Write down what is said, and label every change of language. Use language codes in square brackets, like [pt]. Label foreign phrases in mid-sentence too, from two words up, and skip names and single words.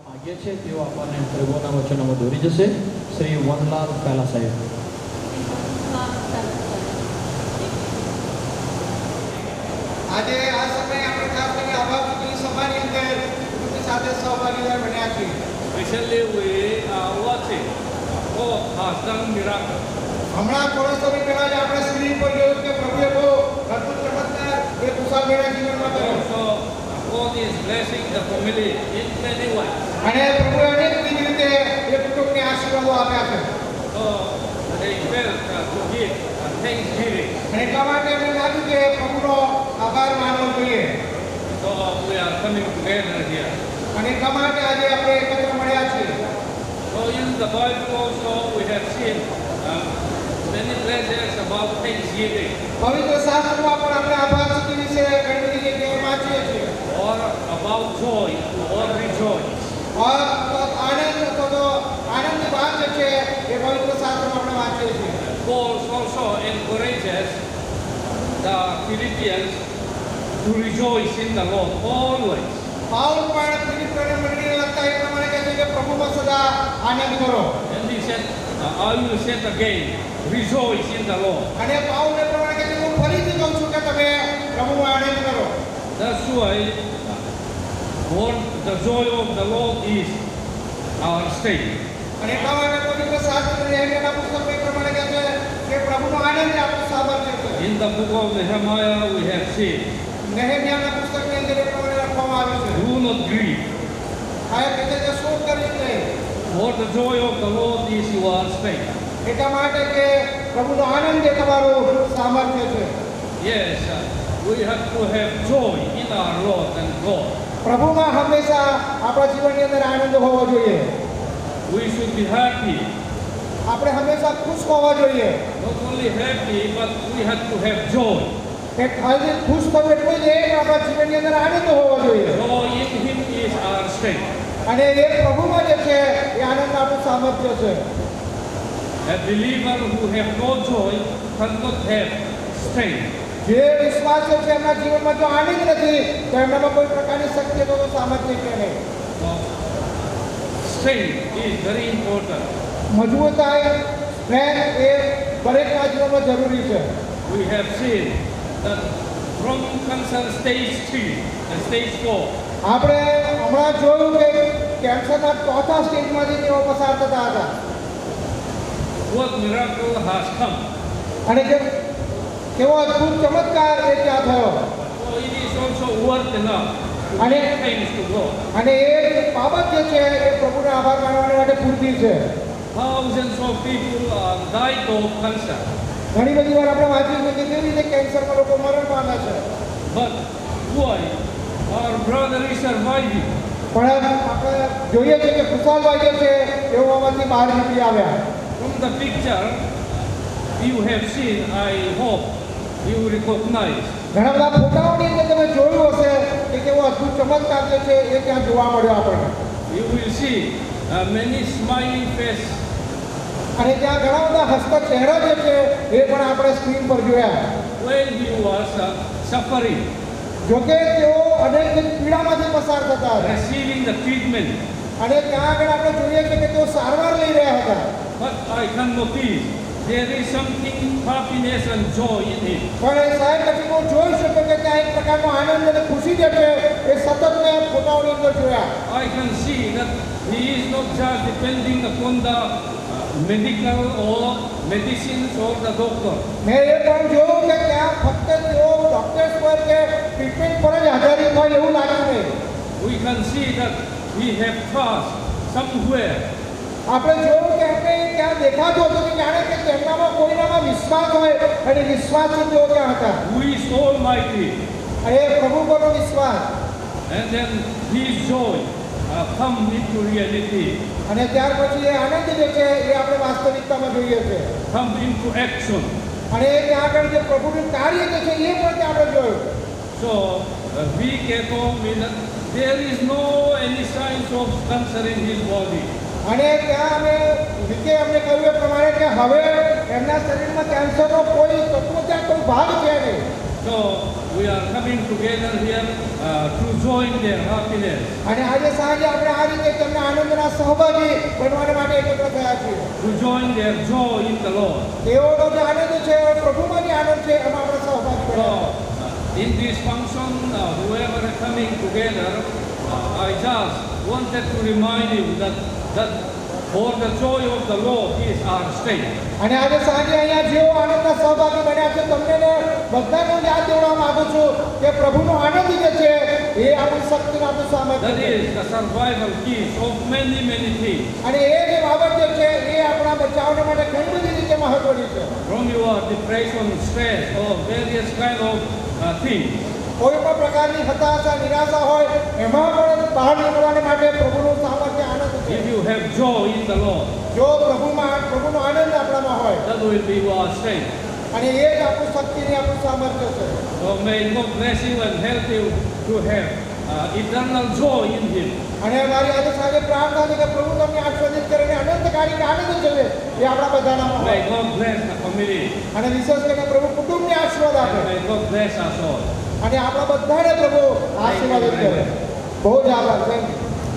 [gu] જે છે તેઓ આપણને પ્રભુના વચનોમાં દોરી જશે. શ્રી વનલાલ કાલા સાહેબ. આજે આ સમયે આપણે ખાસ કરીને આભાર ચૂંટણી સભાની અંદર કુટુંબ સાથે સહભાગીદાર બન્યા છીએ. [en] Recently, we are watching God has done miracle. [gu] હમણાં થોડા સમય પહેલા જ આપણે સ્ક્રીન પર જોયું કે પ્રભુએ બહુ અદ્ભુત ચમત્કાર એ મુસાફરીના જીવનમાં કર્યો. [en] Also, God is blessing the family in many ways. [gu] અને પ્રભુએ અનેક રીતે એ કુટુંબને આશીર્વાદો આપ્યા છે. [en] So, they felt to give thanksgiving. [gu] અને એટલા માટે એમને લાગ્યું કે પ્રભુનો આભાર માનવો જોઈએ. [en] So, we are coming together here. [gu] અને એટલા માટે આજે આપણે એકત્ર મળ્યા છીએ. [en] So, in the Bible also, we have seen many places about thanksgiving [gu] પવિત્ર શાસ્ત્રમાં પણ આપણે આભાર સ્તુતિ વિશે ઘણી બધી જગ્યાએ વાંચીએ છીએ. [en] or about joy or rejoice. [hi] और आनंद तो आनंद की बात [gu] છે એ પવિત્ર શાસ્ત્રમાં આપણે વાંચીએ છીએ. [en] Paul also encourages the Philippians to rejoice in the Lord always. [gu] પાઉલ પણ ફિલિપ્પીઓને મંડળીને લગતા એ પ્રમાણે કહે છે કે પ્રભુમાં સદા આનંદ કરો. [en] And he said, I will say it again, rejoice in the Lord. [gu] અને પાઉલ એ પ્રમાણે કહે છે હું ફરીથી કહું છું કે તમે પ્રભુમાં આનંદ કરો. [en] That's why the joy of the Lord is our state. [gu] અને એટલા માટે પવિત્ર શાસ્ત્ર નેહમ્યાના પુસ્તકમાં એ પ્રમાણે કહે છે કે પ્રભુનો આનંદ એ આપણું સામર્થ્ય છે. [en] In the book of Nehemiah we have seen, [gu] નેહમ્યાના પુસ્તકની અંદર એ પ્રમાણે લખવામાં આવ્યું છે. [en] do not grieve, [gu] આ કહે છે કે શોક કરીશ નહીં. [en] for the joy of the Lord is your state. [gu] એટલા માટે કે પ્રભુનો આનંદ એ તમારું સામર્થ્ય છે. [en] Yes, we have to have joy in our Lord and God. [gu] પ્રભુમાં હંમેશા આપણા જીવનની અંદર આનંદ હોવો જોઈએ. [en] We should be happy. [gu] આપણે હંમેશા ખુશ હોવા જોઈએ. [en] Not only happy, but we have to have joy. [gu] કે ખાલી ખુશ થવું એટલું જ નહીં, આપણા જીવનની અંદર આનંદ હોવો જોઈએ. [en] Joy in Him is our strength. [gu] અને એ પ્રભુમાં જે છે એ આનંદ આપણું સામર્થ્ય છે. [en] A believer who have no joy cannot have strength. [gu] જે વિશ્વાસીઓ છે એમના જીવનમાં જો આનંદ નથી તો એમનામાં કોઈ પ્રકારની શક્તિ તો સામર્થ્ય છે નહીં. [en] So, strength is very important. [gu] મજબૂતાઈ સ્ટ્રેન્થ એ દરેકના જીવનમાં જરૂરી છે. [en] We have seen that from cancer stage 3 and stage 4, [gu] આપણે હમણાં જોયું કે કેન્સરના ચોથા સ્ટેજમાંથી તેઓ પસાર થતા હતા. [en] what miracle has come. [gu] અને કેવો અદ્ભુત ચમત્કાર એ ત્યાં થયો. [en] So it is also worth enough to [gu] અને [en] give thanks to God. [gu] અને એ બાબત જે છે એ પ્રભુનો આભાર માનવા માટે પૂરતી છે. [en] Thousands of people died of cancer, [gu] ઘણી બધી વાર આપણે વાંચ્યું છે કે કેવી રીતે કેન્સરમાં લોકો મરણ પામે છે. [en] but why our brother is surviving? [gu] પણ આપણે જોઈએ છે કે કુશાલભાઈ જે છે તેઓ આમાંથી બહાર નીકળી આવ્યા. [en] From the picture you have seen, I hope you recognize. [gu] ઘણા બધા ફોટાઓની અંદર તમે જોયું હશે કે કેવો અદ્ભુત ચમત્કાર જે છે એ ત્યાં જોવા મળ્યો આપણને. [en] You will see many smiling faces. [gu] અને ત્યાં ઘણા બધા હસતા ચહેરા જે છે એ પણ આપણે સ્ક્રીન પર જોયા. [en] When he was suffering, [gu] જોકે તેઓ અનેક પીડામાંથી પસાર થતા હતા. [en] receiving the treatment, [gu] અને ત્યાં આગળ આપણે જોઈએ છે કે તેઓ સારવાર લઈ રહ્યા હતા. [en] but I can notice there is something happiness and joy in him. [gu] પણ સાહેબ પછી હું જોઈ શકું કે ત્યાં એક પ્રકારનો આનંદ અને ખુશી જે છે એ સતત મેં ફોટાઓની અંદર જોયા. [en] I can see that he is not just depending upon the medical or medicines or the doctor. [gu] મેં એ પણ જોયું કે ત્યાં ફક્ત તેઓ ડોક્ટર્સ પર કે ટ્રીટમેન્ટ પર જ આધારિત હોય એવું લાગ્યું નહીં. [en] We can see that we have trust somewhere. [gu] આપણે જોયું કે આપણે ત્યાં દેખાતું હતું કે જાણે કે તેમનામાં કોઈનામાં વિશ્વાસ હોય અને વિશ્વાસથી તેઓ ત્યાં હતા. [en] Who is Almighty? [gu] અને એ પ્રભુ પરનો વિશ્વાસ. [en] And then his joy come into reality, [gu] અને ત્યાર પછી એ આનંદ જે છે એ આપણે વાસ્તવિકતામાં જોઈએ છે. [en] come into action. [gu] અને એ ત્યાં આગળ જે પ્રભુનું કાર્ય જે છે એ પણ ત્યાં આપણે જોયું. [en] So we get home in there is no any signs of cancer in his body. [gu] અને ત્યાં અમે રીતે અમને કહ્યું એ પ્રમાણે કે હવે એમના શરીરમાં કેન્સરનો કોઈ તત્વ ત્યાં કોઈ ભાગ છે નહીં. [en] So we are coming together here to join their happiness. [gu] અને આજે સાંજે આપણે આ રીતે તમને આનંદ તેના સહભાગી બનવા માટે એકત્ર થયા છીએ. [en] to join their joy in the Lord. [gu] તેઓનો જે આનંદ છે પ્રભુમાં જે આનંદ છે એમાં આપણે સહભાગી [en] So, [gu] બન્યા. [en] in this function, whoever is coming together, I just wanted to remind you that for the joy of the Lord is our strength. [gu] અને આજે સાંજે અહીંયા જેઓ આનંદના સહભાગી બન્યા છે તમને ને બધાને હું યાદ દેવડાવવા માંગુ છું કે પ્રભુનો આનંદ જે છે એ આપણી શક્તિ આપણું સામર્થ્ય [en] That [gu] છે. [en] is the survival keys of many, many things. [gu] અને એ જે બાબત જે છે એ આપણા બચાવને માટે ઘણી બધી રીતે મહત્વની છે. [en] From your depression, stress, or various kind of things. [gu] કોઈ પણ પ્રકારની હતાશા નિરાશા હોય એમાં પણ બહાર નીકળવાને માટે પ્રભુનું સામર્થ્ય આનંદ છે. [en] If you have joy in the Lord, [gu] જો પ્રભુનો આનંદ આપણામાં હોય [en] that will be your strength. [gu] અને એ જ આપણું શક્તિ ને આપણું સામર્થ્ય છે. [en] So may God bless you and help you to have eternal joy in Him. [gu] અને મારી આજે સાંજે પ્રાર્થના છે કે પ્રભુ તમને આશીર્વાદિત કરીને અનંતકાળી આનંદ છે એ આપણા બધાનામાં [en] May [gu] હોય. [en] God bless the family. [gu] અને વિશેષ કરીને પ્રભુ કુટુંબને આશીર્વાદ [en] And [gu] આપે [en] may God bless us all. [gu] અને આપણા બધાને પ્રભુ આશીર્વાદિત કરે. બહુ જ આભાર. [en] thank you.